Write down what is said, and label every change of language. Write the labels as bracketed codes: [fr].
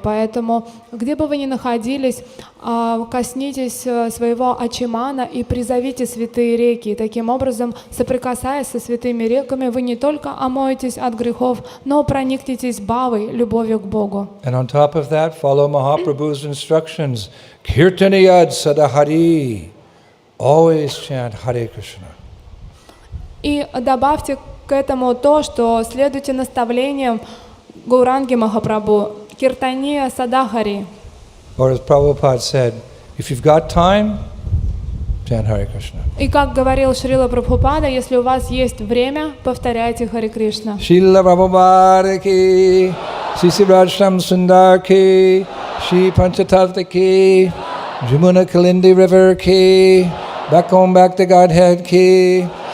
[ru] Поэтому, где бы вы ни находились, коснитесь своего ачимана и призовите святые реки. И таким образом, соприкасаясь со святыми реками, вы не только омоетесь от грехов, но проникнетесь бхавой, любовью к Богу. [en] And on top of that, follow Mahaprabhu's instructions. [sa] Kirtaniyad sadahari. [en] Always chant Hare Krishna. [ru] И добавьте к этому то, что следуйте наставлениям Гауранги Махапрабху, Киртания Садахари. [en] Or as Prabhupada said, if you've got time, chant Hare Krishna. [ru] И как говорил Шрила Прабхупада, если у вас есть время, повторяйте Харе Кришна. [en] Шрила Прабхупада ки, Шри Сирajsham Sundar ки, Shri Panchatattva ki, Jamuna Kalindi River ki, back home back to Godhead ki.